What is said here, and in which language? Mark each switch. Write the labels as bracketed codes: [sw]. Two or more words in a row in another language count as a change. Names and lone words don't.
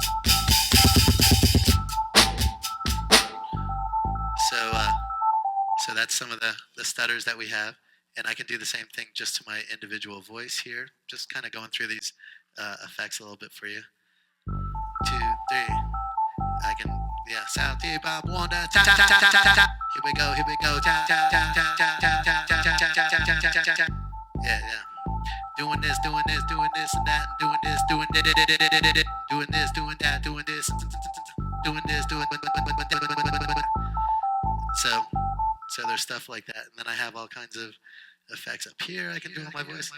[en] So that's some of the stutters that we have. And I can do the same thing just to my individual voice here. Just kind of going through these effects a little bit for you. 2, 3. I can, yeah. South Bob Wanda. Ta ta ta ta ta ta. Here we go. Here we go. Ta ta ta ta ta ta ta ta ta ta ta ta. Yeah, yeah. Doing this, and that, and doing this, doing this, doing that, doing this, doing this, doing. So there's stuff like that, and then I have all kinds of effects up here I can do on my voice.